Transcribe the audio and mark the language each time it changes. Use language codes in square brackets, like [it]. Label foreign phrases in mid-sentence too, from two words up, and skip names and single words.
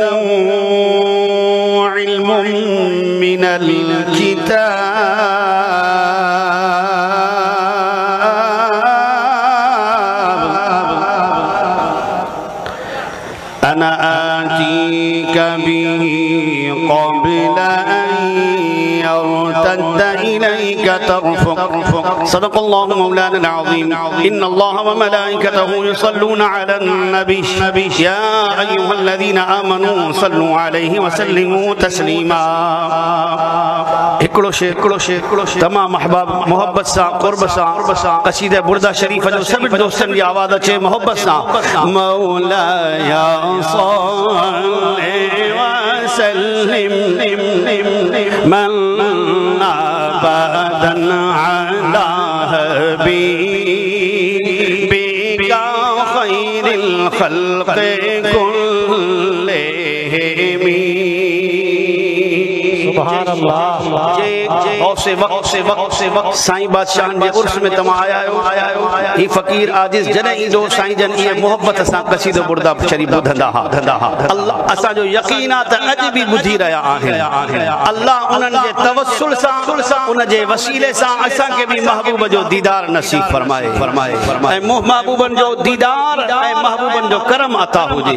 [ar] علم من الكتاب أنا آتيك به قبل أن يرتد إليك طرفك. صدق الله مولانا العظيم. إن الله وملائكته يصلون على النبي يا أيها الذين آمنوا صلوا عليه وسلموا تسليما. [sd] हिकिड़ो शेर तमाम अहबाब मोहब्बत सां क़ुर्ब सां क़सीदे बुर्दा शरीफ जो सभी दोस्तनि जी आवाज़ अचे मोहब्बत सां। [ar] مولاي صل وسلم من أبدا على حبيبك خير الخلق كلهم. سبحان الله. [sd] साईं बादशाह जे उर्स में तमा आया ही फकीर आजिज़ जॾहिं ईंदो साईं जन इहे मोहब्बत सां क़सीदो बुर्दा शरीफ ॿुधंदा हा। अल्लाह असांजो यकीन आहे त अॼु बि ॿुधी रहिया आहिनि। अल्लाह उन्हनि जे तवस्सुल सां उन जे वसीले सां असांखे बि महबूब जो दीदार नसीब फरमाए ऐं महबूबनि जो दीदार ऐं महबूबनि जो करम अता हुजे।